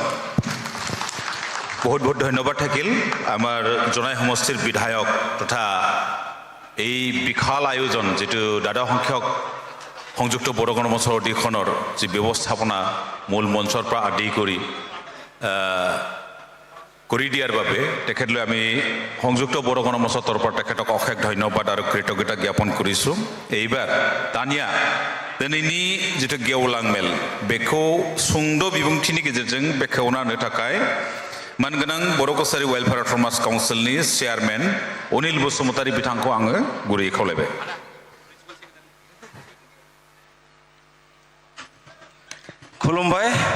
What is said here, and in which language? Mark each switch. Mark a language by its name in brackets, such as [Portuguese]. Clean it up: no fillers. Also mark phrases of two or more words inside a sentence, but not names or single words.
[Assamese] বহুত বহুত ধন্যবাদ থাকিল আমাৰ জনাই সমষ্টিৰ বিধায়ক তথা এই বিশাল আয়োজন যিটো দাদা সংখ্যক সংযুক্ত বড়ো গণমঞ্চৰ অধিৱেশনৰ যি ব্যৱস্থাপনা মূল মঞ্চৰ পৰা আদি কৰি দিয়াৰ বাবে তেখেতলৈ আমি সংযুক্ত বড়ো গণমঞ্চৰ তৰফৰ তেখেতক অশেষ ধন্যবাদ আৰু কৃতজ্ঞতা জ্ঞাপন কৰিছোঁ। [Bodo] এইবাर दानिया दिनैनि जिथु गेवलां मेल बेखौ सुंद' बिबुंथिनि गेजेरजों बेखेवना होनो थाखाय मानगोनां बर' कसारि [English] Welfare Autonomous [Bodo] काउन्सिलनि चेयारमेन अनिल बसुमतारी बिथांखौ आङो गुरैयै खावलायबाय। खुलुमबाय।